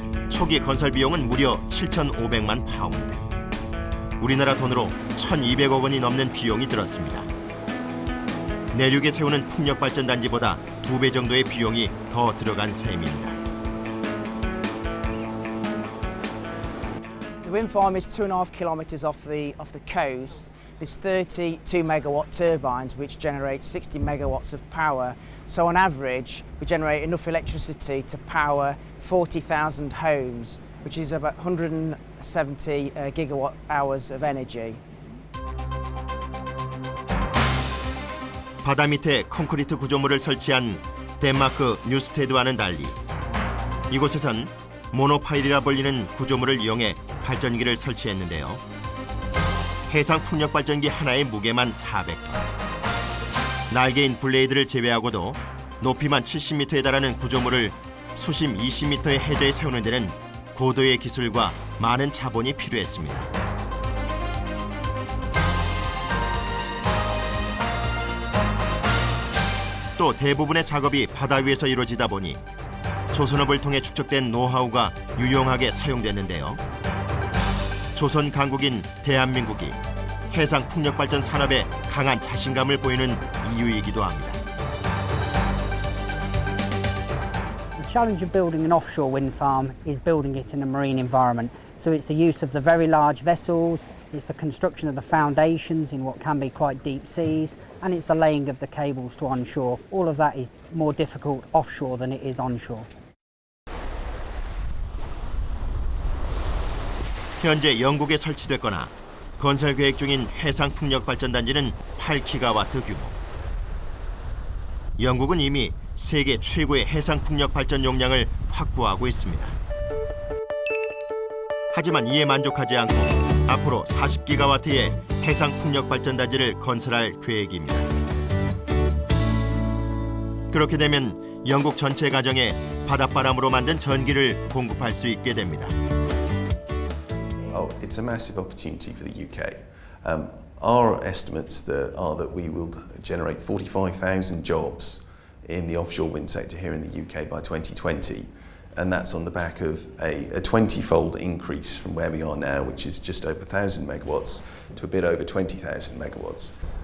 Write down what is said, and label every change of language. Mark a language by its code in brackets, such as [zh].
[ko] 초기 건설 비용은 무려 7,500만 파운드. 우리나라 돈으로 1,200억 원이 넘는 비용이 들었습니다. 내륙에 세우는 풍력 발전 단지보다 2배 정도의 비용이 더 들어간 셈입니다. [en] The wind farm is 2.5 kilometres off the coast. There's 32 megawatt turbines which generate 60 megawatts of power. So on average, we generate enough electricity to power 40,000 homes, which is about 170 gigawatt hours of energy. [ko] 바다 밑에 콘크리트 구조물을 설치한 덴마크 뉴스테드와는 달리 이곳에선 모노파일이라 불리는 구조물을 이용해 발전기를 설치했는데요. 해상 풍력 발전기 하나의 무게만 400톤. 날개인 블레이드를 제외하고도 높이만 70m에 달하는 구조물을 수심 20m의 해저에 세우는 데는 고도의 기술과 많은 자본이 필요했습니다. 또 대부분의 작업이 바다 위에서 이루어지다 보니 조선업을 통해 축적된 노하우가 유용하게 사용됐는데요. 조선 강국인 대한민국이 해상 풍력 발전 산업에 강한 자신감을 보이는 이유이기도 합니다. [en] The challenge of building an offshore wind farm is building it in a marine environment. So it's the use of the very large vessels, it's the construction of the foundations in what can be quite deep seas, and it's the laying of the cables to onshore. All of that is more difficult offshore than it is onshore. [ko] 현재 영국에 설치됐거나 건설 계획 중인 해상 풍력 발전 단지는 8기가와트 규모. 영국은 이미 세계 최고의 해상 풍력 발전 용량을 확보하고 있습니다. 하지만 이에 만족하지 않고 앞으로 40기가와트의 해상 풍력 발전 단지를 건설할 계획입니다. 그렇게 되면 영국 전체 가정에 바닷바람으로 만든 전기를 공급할 수 있게 됩니다. [en] Oh, it's a massive opportunity for the UK. Our estimates are that we will generate 45,000 jobs in the offshore wind sector here in the UK by 2020, and that's on the back of a 20-fold increase from where we are now, which is just over 1,000 megawatts, to a bit over 20,000 megawatts.